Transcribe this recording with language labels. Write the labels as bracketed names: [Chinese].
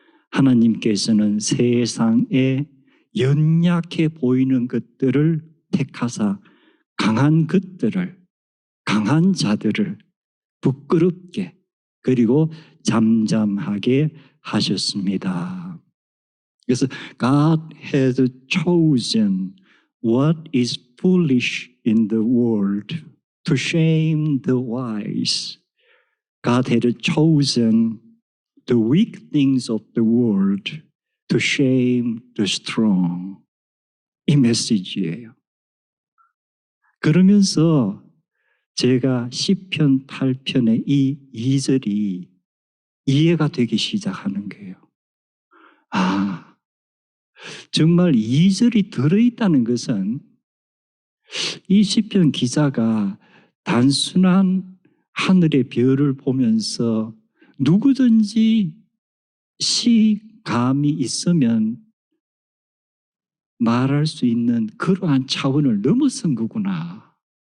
[Korean] 하나님께서는 세상에 연약해 보이는 것들을 택하사 강한 것들을, 강한 자들을 부끄럽게 그리고 잠잠하게 하셨습니다. 그래서 [English] God has chosen what is foolish in the world to shame the wise. God had chosen the weak things of the world to shame the strong. [Korean] 이 메시지예요. 그러면서 제가 시편 8편의 이 2절이 이해가 되기 시작하는 거예요. 아, 정말 2절이 들어있다는 것은 이 시편 기자가 단순한 하늘의 별을 보면서 누구든지 시감이 있으면 말할 수 있는 그러한 차원을 넘어선 거구나.